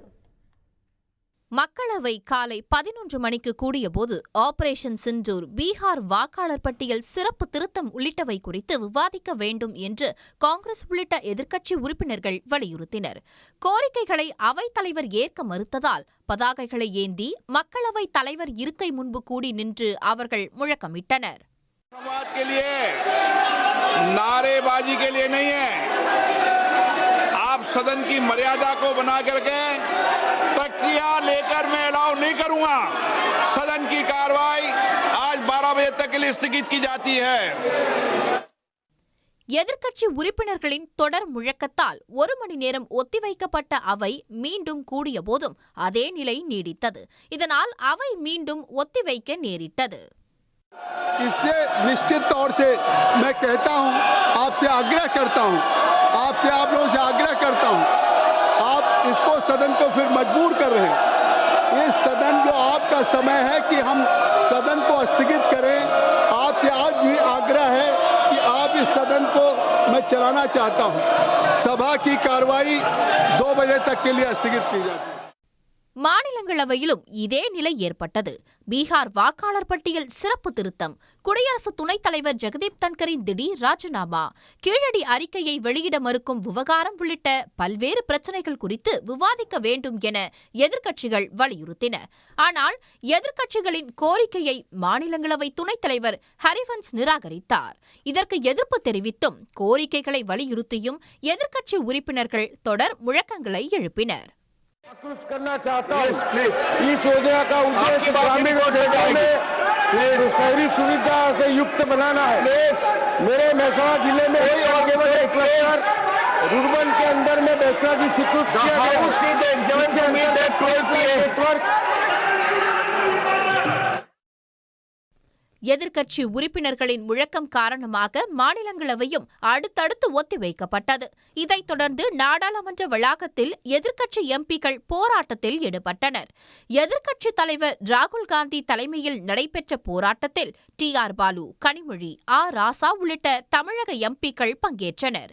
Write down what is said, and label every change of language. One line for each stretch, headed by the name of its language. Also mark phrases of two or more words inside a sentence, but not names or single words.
Tamil: மக்களவை காலை 11 மணிக்கு கூடியபோது ஆபரேஷன் சிந்தூர், பீகார் வாக்காளர் பட்டியல் சிறப்பு திருத்தம் உள்ளிட்டவை குறித்து விவாதிக்க வேண்டும் என்று காங்கிரஸ் உள்ளிட்ட எதிர்க்கட்சி உறுப்பினர்கள் வலியுறுத்தினர். கோரிக்கைகளை அவைத் தலைவர் ஏற்க மறுத்ததால் பதாகைகளை ஏந்தி மக்களவைத் தலைவர் இருக்கை முன்பு கூடி நின்று அவர்கள் முழக்கமிட்டனர்.
Hindi: नारेबाजी के लिए नहीं है, आप सदन की मर्यादा को बना करके तख्तियां लेकर मैं अलाउ नहीं करूंगा। सदन की कार्रवाई आज 12 बजे तक के लिए स्थगित की जाती है.
Tamil: எதிர்க்கட்சி உறுப்பினர்களின் தொடர் முழக்கத்தால் 1 மணி நேரம் ஒத்திவைக்கப்பட்ட அவை மீண்டும் கூடிய போதும் அதே நிலை நீடித்தது. இதனால் அவை மீண்டும் ஒத்திவைக்க நேரிட்டது.
Hindi: इससे निश्चित तौर से मैं कहता हूं, आपसे आग्रह करता हूं, आप लोगों से आग्रह करता हूं, आप इसको सदन को फिर मजबूर कर रहे हैं. ये सदन जो आपका समय है कि हम सदन को स्थगित करें. आपसे आज भी आग्रह है कि आप इस सदन को मैं चलाना चाहता हूं. सभा की कार्रवाई 2 बजे तक के लिए स्थगित की जाती है.
Tamil: மாநிலங்களவையிலும் இதே நிலை ஏற்பட்டது. பீகார் வாக்காளர் பட்டியல் சிறப்பு திருத்தம், குடியரசு துணைத் தலைவர் ஜெகதீப் தன்கரின் திடீர் ராஜினாமா, கீழடி அறிக்கையை வெளியிட மறுக்கும் விவகாரம் உள்ளிட்ட பல்வேறு பிரச்சினைகள் குறித்து விவாதிக்க வேண்டும் என எதிர்க்கட்சிகள் வலியுறுத்தின. ஆனால் எதிர்க்கட்சிகளின் கோரிக்கையை மாநிலங்களவை துணைத் தலைவர் ஹரிவன்ஸ் நிராகரித்தார். இதற்கு எதிர்ப்பு தெரிவித்தும் கோரிக்கைகளை வலியுறுத்தியும் எதிர்க்கட்சி உறுப்பினர்கள் தொடர் முழக்கங்களை எழுப்பினர்.
Hindi: करना चाहता हूं, इस योजना का उद्देश्य ग्रामीण क्षेत्रों में शहरी सुविधा से युक्त बनाना है. मेरे मेहसाणा जिले में केवल एक क्लस्टर रुर्बन के अंदर में बेचना की स्वीकृत नेटवर्क.
Tamil: எதிர்க்கட்சி உறுப்பினர்களின் முழக்கம் காரணமாக மாநிலங்களவையும் அடுத்தடுத்து ஒத்திவைக்கப்பட்டது. இதைத் தொடர்ந்து நாடாளுமன்ற வளாகத்தில் எதிர்க்கட்சி எம்பிக்கள் போராட்டத்தில் ஈடுபட்டனர். எதிர்க்கட்சித் தலைவர் ராகுல் காந்தி தலைமையில் நடைபெற்ற போராட்டத்தில் TR பாலு, கனிமொழி, ராசா உள்ளிட்ட தமிழக எம்பிக்கள் பங்கேற்றனர்.